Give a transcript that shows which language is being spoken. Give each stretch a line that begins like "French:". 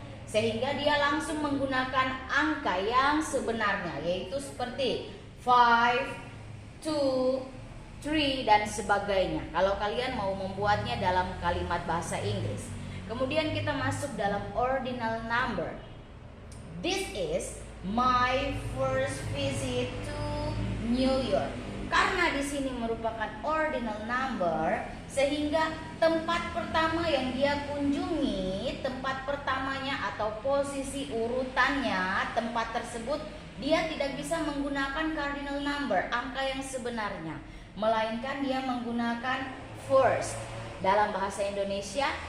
Indonesian: Sehingga dia langsung menggunakan angka yang sebenarnya, yaitu seperti 5, 2, 3, dan sebagainya. Kalau kalian mau membuatnya dalam kalimat bahasa Inggris. Kemudian kita masuk dalam ordinal number.
English: This is my first visit to New York.
Indonesian: Karena di sini merupakan ordinal number, sehingga tempat pertama yang dia kunjungi, tempat pertamanya atau posisi urutannya, tempat tersebut dia tidak bisa menggunakan cardinal number, angka yang sebenarnya, melainkan dia menggunakan first. Dalam bahasa Indonesia